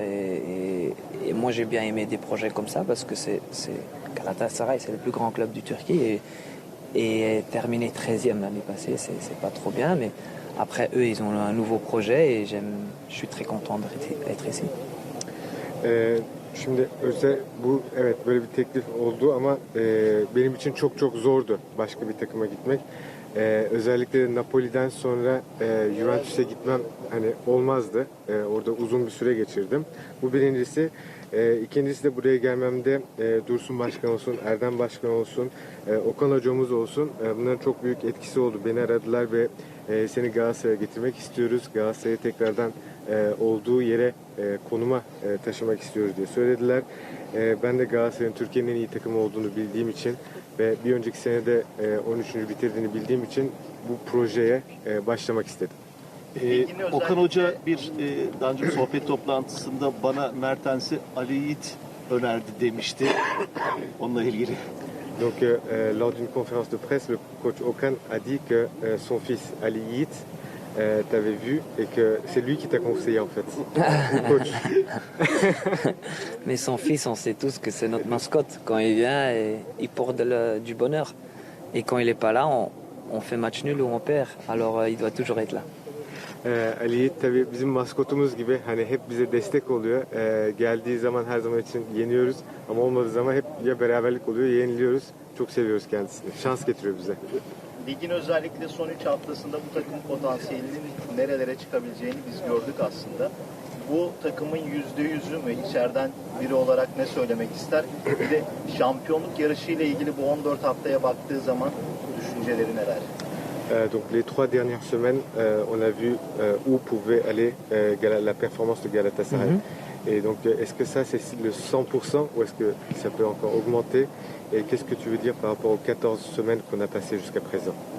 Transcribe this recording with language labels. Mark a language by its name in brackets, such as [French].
[French] Et moi, j'ai bien aimé des projets comme ça parce que Galatasaray, c'est le plus grand club du Turquie et terminé 13e l'année passée, c'est pas trop bien, mais après eux, ils ont un nouveau projet et je suis très content d'être ici. [Turkish] Şimdi evet böyle bir teklif oldu ama benim için çok çok zordu başka bir takıma gitmek. Özellikle Napoli'den sonra Juventus'e gitmem hani olmazdı. Orada uzun bir süre geçirdim. Bu birincisi. İkincisi de buraya gelmemde Dursun Başkan olsun, Erdem Başkan olsun, Okan hocamız olsun. Bunların çok büyük etkisi oldu. Beni aradılar ve seni Galatasaray'a getirmek istiyoruz. Galatasaray'ı tekrardan olduğu yere konuma taşımak istiyoruz diye söylediler. Ben de Galatasaray'ın Türkiye'nin en iyi takımı olduğunu bildiğim için ve bir önceki senede 13. bitirdiğini bildiğim için bu projeye başlamak istedim. Okan Hoca daha önce bir sohbet toplantısında bana Mertens'i Ali Yiğit önerdi demişti. Onunla ilgili. [French] Donc lors d'une conférence de presse, le coach Okan a dit que son fils Ali Yiğit t'avait vu et que c'est lui qui t'a conseillé en fait. Coach. Mais son fils, on sait tous que c'est notre mascotte. Quand il vient, il porte du bonheur. Et quand il n'est pas là, on fait match nul ou on perd. Alors il doit toujours être là. [Turkish] Ali Yiğit tabii bizim maskotumuz gibi hani hep bize destek oluyor. Geldiği zaman her zaman için yeniyoruz ama olmadığı zaman hep ya beraberlik oluyor ya yeniliyoruz. Çok seviyoruz kendisini. Şans getiriyor bize. Ligin özellikle son 3 haftasında bu takım potansiyelinin nerelere çıkabileceğini biz gördük aslında. Bu takımın %100'ü mü? İçeriden biri olarak ne söylemek ister? Bir de şampiyonluk yarışıyla ilgili bu 14 haftaya baktığı zaman düşünceleri neler? [French] Donc les 3 dernières semaines, on a vu où pouvait aller la performance de Galatasaray. Et donc est-ce que ça c'est le 100% ou est-ce que ça peut encore augmenter? Et qu'est-ce que tu veux dire par rapport aux 14 semaines qu'on a passées jusqu'à présent?